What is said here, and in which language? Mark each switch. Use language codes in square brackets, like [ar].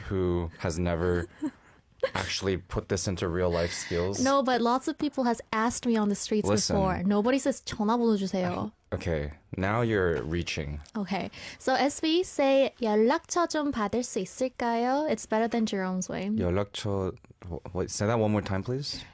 [en] who has never actually put this into real life skills. No, but lots of people has asked me on the streets Listen. before. Nobody says [ko] 전화번호 주세요. [en] Okay, now you're reaching. Okay, so SB say [ko] 연락처 좀 받을 수 있을까요? [en] It's better than Jerome's way. [ko] 연락처. [en] Wait, say that one more time, please.